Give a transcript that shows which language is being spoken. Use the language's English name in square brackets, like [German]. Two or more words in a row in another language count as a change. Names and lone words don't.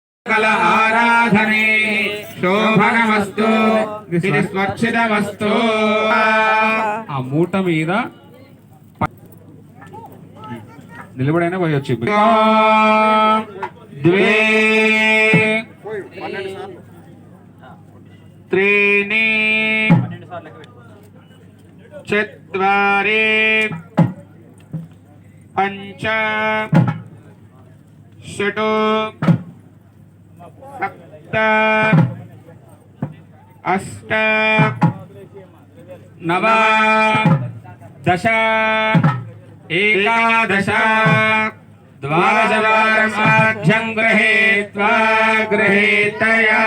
[Sanskrit] सकल आराधने शोभनमस्तु स्वर्चितमस्तु। [Telugu] ఆ మూట మీద నిలబడైనా పోయొచ్చు. [Sanskrit] द्वे त्रीणि चत्वारि पंच षट् सप्त अष्ट नव दश एकादश द्वादशवारं गृहीत्वा गृहीतया।